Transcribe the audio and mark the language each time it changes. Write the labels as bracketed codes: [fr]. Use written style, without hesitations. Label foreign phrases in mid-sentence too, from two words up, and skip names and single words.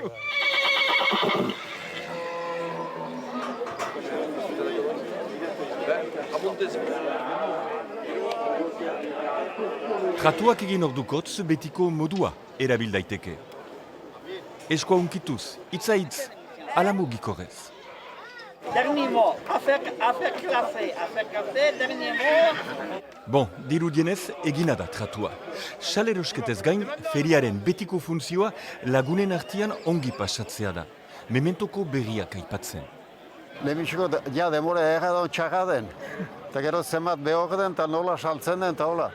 [eu] Tratuak egin ordukotz betiko modua erabil daiteke. Eskoa unkituz, hitz, ala mugikorrez. [fr] Dernier mot, affaire classée, dernier mot. Bon, [eu] dirudienez egina da tratua. Salerosketez gain, feriaren betiko funtzioa lagunen artean ongi pasatzea da. Mementoko berriak aipatzen. Lehenbiziko demora erradon txarra den. Eta gero zenbat behor den eta nola saltzen den eta hola.